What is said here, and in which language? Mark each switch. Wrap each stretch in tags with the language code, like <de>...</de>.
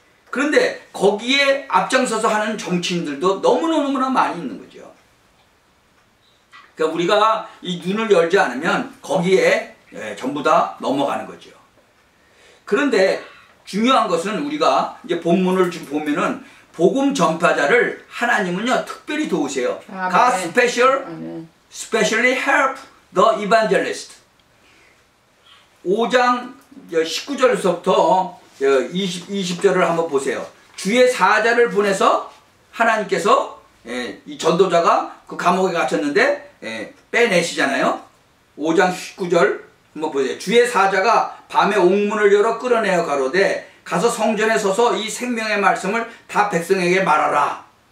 <ko>그런데 거기에 앞장서서 하는 정치인들도 너무너무나 많이 있는 거죠. 그러니까 우리가 이 눈을 열지 않으면 거기에 전부 다 넘어가는 거죠. 그런데 중요한 것은 우리가 이제 본문을 지금 보면은 복음 전파자를 하나님은요 특별히 도우세요.</ko> <en>God specially help the evangelist.</en> <ko>5장 19절부터 20절을 한번 보세요. 주의 사자를 보내서 하나님께서 이 전도자가 그 감옥에 갇혔는데 빼내시잖아요. 5장 19절 한번 보세요. 주의 사자가 밤에 옥문을 열어 끌어내어 가로되 가서 성전에 서서 이 생명의 말씀을 다 백성에게 말하라.</ko>